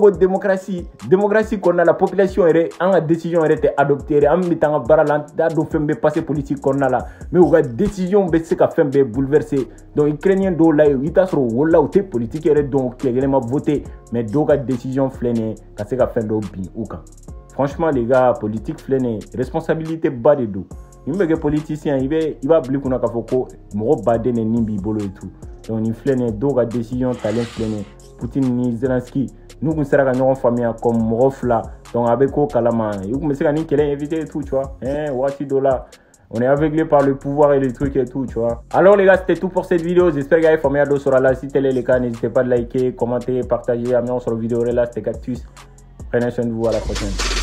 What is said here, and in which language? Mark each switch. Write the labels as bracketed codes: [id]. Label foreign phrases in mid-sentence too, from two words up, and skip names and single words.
[bm] ko démocratie kɔnɔna la population yɛrɛ an ka décision yɛrɛ tɛ adopté yɛrɛ an bɛ taa an ka baara la an t'a dɔn fɛn bɛ passer politique kɔnɔna la mais u ka décision bɛ se ka fɛn bɛɛ bouleverser donc Ukrainien dɔw la i t'a sɔrɔ o wolola u tɛ politique yɛrɛ dɔn tile kelen ma voter mais dɔw ka décision filɛ nin ye ka se ka fɛn dɔw bin u kan [fr] franchement les gars [bm] politique filɛ nin ye responsabilité ba de don ni bɛ kɛ politicien i b'a bila i kunna k'a fɔ ko mɔgɔ baden de nin b'i bolo [fr] et tout [bm] donc nin filɛ nin ye dɔw ka décision talen filɛ nin ye Putin ni Zelensky nous kun sera ka ɲɔgɔn faamuya comme mɔgɔ fila donc a bɛ ko kalama i kun bɛ se ka nin kɛlɛ invité [fr] et tout tu vois [bm] waati dɔ la [fr] on est aveuglé par le pouvoir et les trucs et tout, tu vois. Alors les gars, c'était tout pour cette vidéo. J'espère que vous avez formé à sur la. Si tel est le cas, n'hésitez pas à liker, commenter, partager. Amenez sur la vidéo. Là, c'était Cactus. Prenez soin de vous. À la prochaine.